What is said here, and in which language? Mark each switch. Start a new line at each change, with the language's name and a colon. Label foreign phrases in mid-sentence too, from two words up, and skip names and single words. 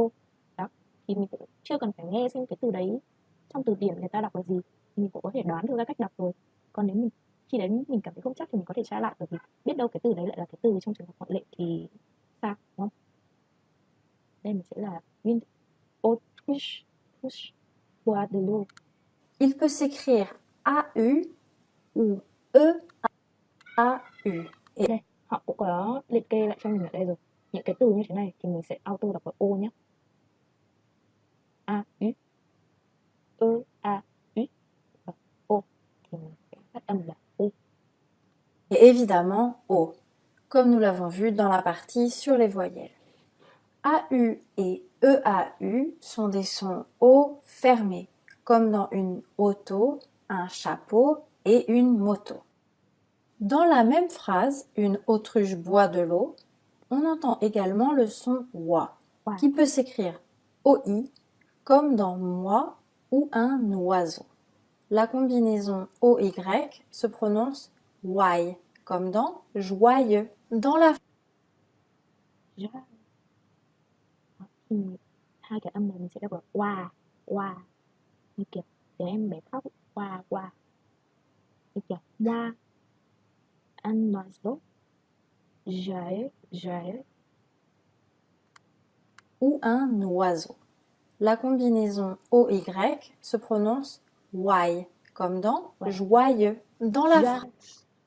Vietnamese: Đó, thì mình cũng chưa cần phải nghe xem cái từ đấy trong từ điển người ta đọc là gì, mình cũng có thể đoán được ra cách đọc rồi. Còn nếu khi đấy mình cảm thấy không chắc thì mình có thể tra lại, bởi vì biết đâu cái từ đấy lại là cái từ trong trường hợp ngoại lệ thì sao, đúng không? Đây mình sẽ là
French: une autruche boit de l'eau. Il peut s'écrire AU ou EAU.
Vietnamese: Đây, họ cũng có liệt kê lại cho mình ở đây rồi. Những cái từ như thế này thì mình sẽ auto đọc là O nhé. A, U, E, A, U và O thì mình sẽ phát âm là O.
French: Et évidemment O, comme nous l'avons vu dans la partie sur les voyelles. AU et EAU sont des sons O fermés, comme dans une auto, un chapeau et une moto. Dans la même phrase, une autruche boit de l'eau, on entend également le son OI, qui peut s'écrire OI, comme dans moi ou un oiseau. La combinaison OY se prononce Y, comme dans joyeux. Dans la
Vietnamese: Thì hai cái âm này mình sẽ đọc là qua như kiểu để em bé khóc, qua như kiểu qua
French: un oiseau, joyeux ou un oiseau. La combinaison OY se prononce Y, comme dans joyeux. Dans la phrase.